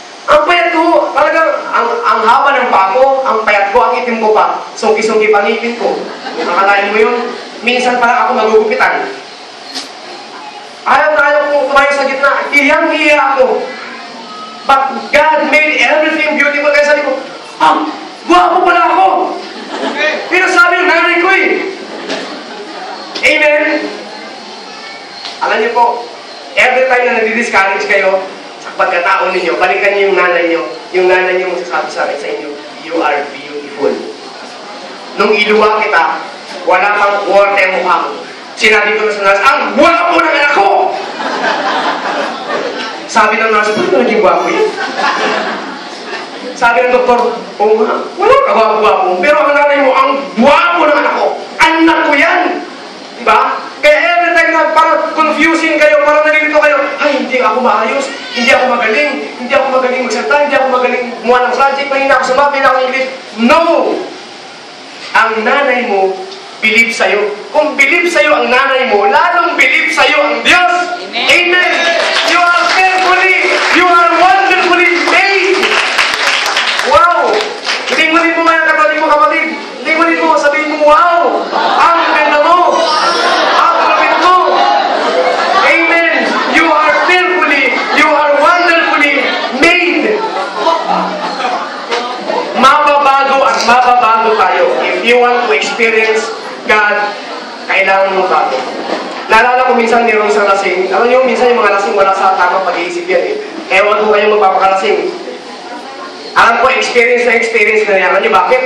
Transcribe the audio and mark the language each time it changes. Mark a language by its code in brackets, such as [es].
[tl] Ang payat ko, talagang, ang haba ng paa ko, ang payat ko, ang itim ko pa, sungki-sungki pa ngipin ko. Akalain mo yun, minsan pala ako magugupitan. Ayaw na ayaw kong tumayo sa gitna, hiyang-hiya ako. [en] But God made everything beautiful. [tl] Kaya sabi ko, guwapo pala ako. Pero sabi ng nanay ko eh. Amen? Alam niyo po, every time na nadi-discourage kayo sa pagkataon ninyo, balikan niyo yung nanay niyo. Yung nanay niyo magsasabi sa inyo, [en] you are beautiful. [tl] Nung iluwa kita, wala pang kuwarte ang mukha mo. Sinabi ko na sa nurse, ang guwapo ng anak ko! Sabi ng nurse, paano naging guwapo yun? Sabi ng doktor, oo nga, wala ka guwapo-guwapo. Pero ang nanay mo, ang guwapo ng anak ko. Anak ko yan! Diba? Kaya every time na parang confusing kayo, parang nalilito kayo, ay, hindi ako maayos, hindi ako magaling magsalita, hindi ako magaling gumawa ng project, mahina ako sa math, mahina ako sa English. No! Ang nanay mo, believe sa'yo. Kung believe sa'yo ang nanay mo, lalong believe sa'yo ang Diyos. Amen! Amen. [en] You are carefully, you are wonderfully made. [tl] Wow! Tingnan mo nga yung kapatid mo, kapatid. Tingnan mo, sabihin mo, wow! Ang ganda mo! Ang lapit mo! Amen! [en] You are fearfully, you are wonderfully made. [tl] Mababago at mababago tayo. [en] If you want to experience God, [tl] kailangan mo bago. Naalala ko minsan mayroong isang lasing. Alam niyo, minsan yung mga lasing wala sa tamang pag-iisip yan eh. Ewan ko kayong magpapakalasing. Alam ko, experience na yan. Alam niyo bakit?